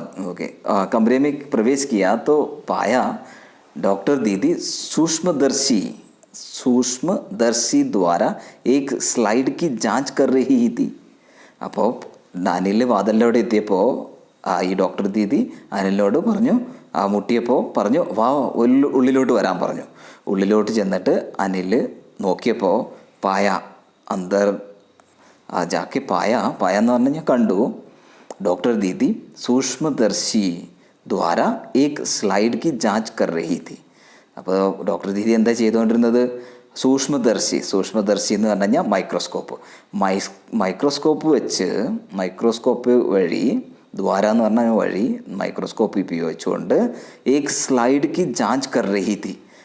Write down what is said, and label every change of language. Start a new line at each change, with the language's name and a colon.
Hindi: Okay, कमरे में प्रवेश किया तो पाया डॉक्टर दीदी सूक्ष्मदर्शी द्वारा एक स्लाइड की जांच कर रही थी.
Malayalam: അപ്പോൾ അനിൽ വാതിലിലൂടെ എത്തിയപ്പോൾ ഈ ഡോക്ടർ ദീദി അനിലിനോട് പറഞ്ഞു, മുട്ടിയപ്പോൾ പറഞ്ഞു വാ ഉള്ളിലോട്ട് വരാൻ പറഞ്ഞു. ഉള്ളിലോട്ട് ചെന്നിട്ട് അനിൽ നോക്കിയപ്പോൾ പായ
Hindi: അന്തർ ജാക്കെ പായ
Malayalam: എന്ന് പറഞ്ഞു കഴിഞ്ഞാൽ കണ്ടു.
Hindi: डॉक्टर दीदी सूक्ष्मदर्शी द्वारा एक स्लाइड की जांच कर रही थी.
Malayalam: അപ്പോൾ ഡോക്ടർ ദീദി എന്താ ചെയ്തുകൊണ്ടിരുന്നത്? സൂക്ഷ്മദർശി എന്ന് പറഞ്ഞു കഴിഞ്ഞാൽ മൈക്രോസ്കോപ്പ് വഴി ദ്വാര എന്ന് പറഞ്ഞ വഴി മൈക്രോസ്കോപ്പ് ഉപയോഗിച്ചുകൊണ്ട്
Hindi: ഏക് സ്ലൈഡ് കി ജാഞ്ച് കർ രഹി തി.